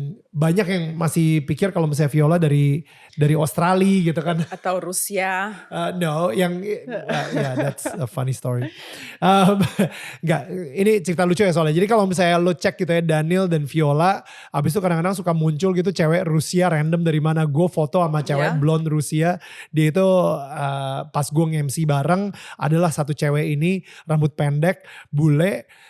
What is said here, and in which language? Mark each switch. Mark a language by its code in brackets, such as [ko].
[id] Banyak yang masih pikir kalau misalnya Viola dari Australia gitu kan. Atau Rusia. [en] No, yeah, that's a funny story. [id] Enggak, ini cerita lucu ya soalnya. Jadi kalau misalnya lo cek gitu ya Daniel dan Viola, abis itu kadang-kadang suka muncul gitu cewek Rusia random dari mana. Gue foto sama cewek blonde Rusia. Dia itu pas gue nge-MC bareng adalah satu cewek ini rambut pendek, bule.